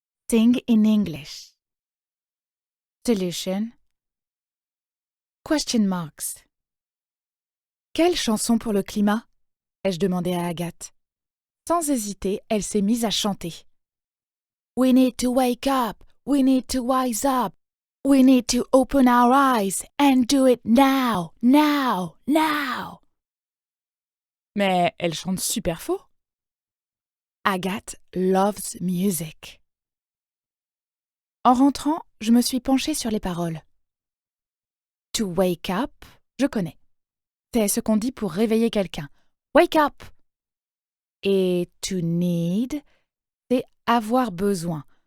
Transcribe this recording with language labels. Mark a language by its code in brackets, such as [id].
[en] Sing in English. Solution. Question marks. [fr] Quelle chanson pour le climat? Ai-je demandé à Agathe. Sans hésiter, elle s'est mise à chanter. [en] We need to wake up. We need to wise up. We need to open our eyes and do it now, now, now. [fr] Mais elle chante super faux. [en] Agathe loves music. [fr] En rentrant, je me suis penchée sur les paroles. [en] To wake up, [fr] je connais. C'est ce qu'on dit pour réveiller quelqu'un. [en] Wake up! [fr] Et to need, c'est avoir besoin.